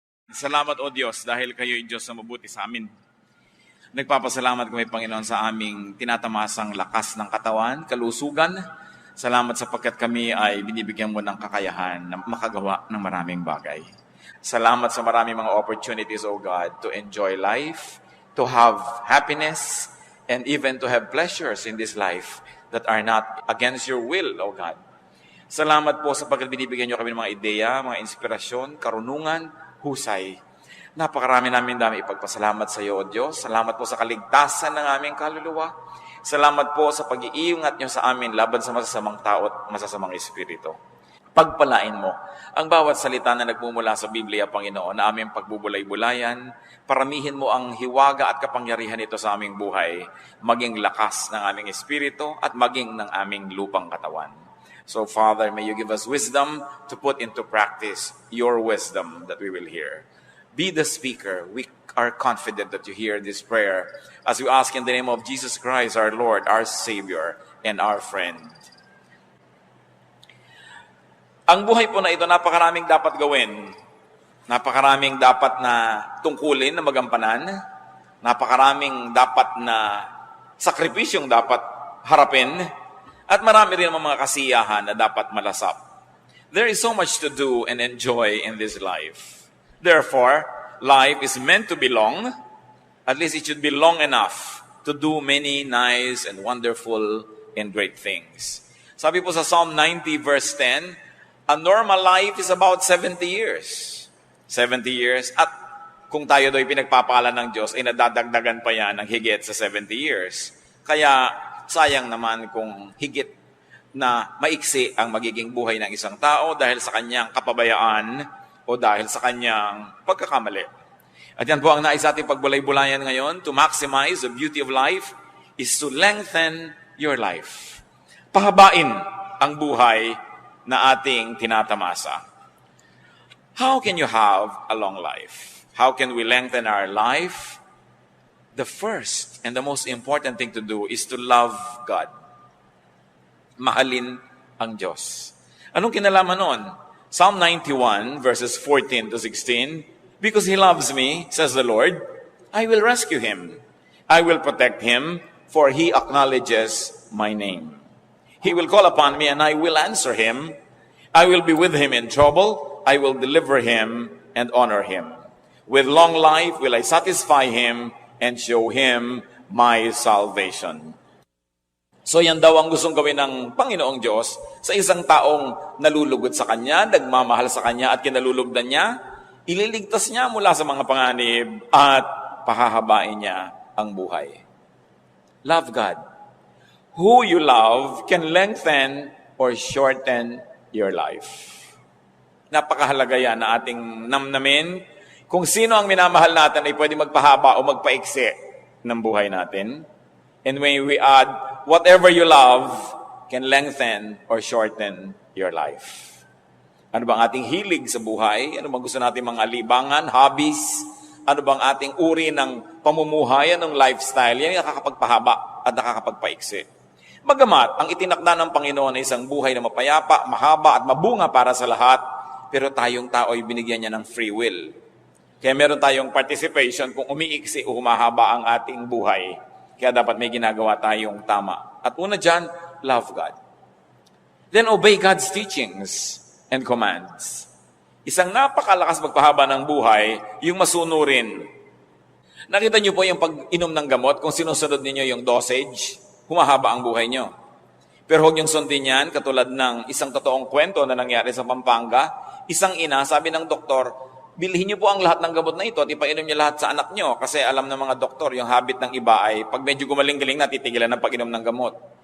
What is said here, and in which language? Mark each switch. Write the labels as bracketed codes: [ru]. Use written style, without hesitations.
[tl] Salamat o Diyos dahil kayo'y Diyos na mabuti sa amin. Nagpapasalamat kami, Panginoon, sa aming tinatamasang lakas ng katawan, kalusugan. Salamat sapagkat kami ay binibigyan mo ng kakayahan na makagawa ng maraming bagay. Salamat sa maraming mga [en] opportunities, O God, to enjoy life, to have happiness, and even to have pleasures in this life that are not against your will, O God. [tl] Salamat po sapagkat binibigyan nyo kami ng mga ideya, mga inspirasyon, karunungan, husay. Napakarami namin dami ipagpasalamat sa iyo, O Diyos. Salamat po sa kaligtasan ng aming kaluluwa. Salamat po sa pag-iingat niyo sa amin laban sa masasamang tao at masasamang espiritu. Pagpalain mo ang bawat salita na nagmumula sa Biblia, Panginoon, na aming pagbubulay-bulayan. Paramihin mo ang hiwaga at kapangyarihan nito sa aming buhay, maging lakas ng aming espiritu at maging ng aming lupang katawan. [en] So, Father, may you give us wisdom to put into practice your wisdom that we will hear. Be the speaker. We are confident that you hear this prayer as we ask in the name of Jesus Christ, our Lord, our Savior, and our friend. [tl] Ang buhay po na ito, napakaraming dapat gawin. Napakaraming dapat na tungkulin, na magampanan. Napakaraming dapat na sakripisyong dapat harapin. At marami rin mga kasiyahan na dapat malasap. [en] There is so much to do and enjoy in this life. Therefore, life is meant to be long. At least it should be long enough to do many nice and wonderful and great things. [tl] Sabi po sa [en] Psalm 90 verse 10, a normal life is about 70 years. 70 years. [tl] At kung tayo do'y pinagpapala ng Diyos, ay nadadagdagan pa yan ng higit sa 70 years. Kaya, sayang naman kung higit na maiksi ang magiging buhay ng isang tao dahil sa kanyang kapabayaan o dahil sa kanyang pagkakamali. At yan po ang nais ating pagbulay-bulayan ngayon. [en] To maximize the beauty of life is to lengthen your life. [tl] Pahabain ang buhay na ating tinatamasa. [en] How can you have a long life? How can we lengthen our life? The first and the most important thing to do is to love God. [tl] Mahalin ang Diyos. Anong kinalaman nun? [en] Psalm 91 verses 14 to 16, because He loves me, says the Lord, I will rescue Him. I will protect Him, for He acknowledges my name. He will call upon me, and I will answer Him. I will be with Him in trouble. I will deliver Him and honor Him. With long life will I satisfy Him and show Him my salvation. [tl] So yan daw ang gustong gawin ng Panginoong Diyos sa isang taong nalulugod sa Kanya, nagmamahal sa Kanya at kinalulugdan niya, ililigtas niya mula sa mga panganib at pahahabain niya ang buhay. [en] Love God. Who you love can lengthen or shorten your life. [tl] Napakahalaga yan na ating namnamin. Kung sino ang minamahal natin ay pwede magpahaba o magpaiksi ng buhay natin. [en] And when we add, whatever you love can lengthen or shorten your life. [tl] Ano bang ating hilig sa buhay? Ano bang gusto natin mga libangan, hobbies? Ano bang ating uri ng pamumuhay, ng lifestyle? Yan yung nakakapagpahaba at nakakapagpaiksi. Bagamat, ang itinakda ng Panginoon ay isang buhay na mapayapa, mahaba at mabunga para sa lahat, pero tayong tao ay binigyan niya ng free will. Kaya meron tayong participation kung umiiksi o humahaba ang ating buhay. Kaya dapat may ginagawa tayong tama. At una dyan, [en] love God. Then obey God's teachings and commands. [tl] Isang napakalakas magpahaba ng buhay, yung masunurin. Nakita niyo po yung pag-inom ng gamot, kung sinusunod niyo yung dosage, humahaba ang buhay niyo. Pero huwag niyong sundin yan, katulad ng isang totoong kwento na nangyari sa Pampanga. Isang ina, sabi ng doktor, bilhin niyo po ang lahat ng gamot na ito at ipainom niyo lahat sa anak niyo kasi alam ng mga doktor, yung habit ng iba ay pag medyo gumaling-galing na, titigilan ng pag-inom ng gamot.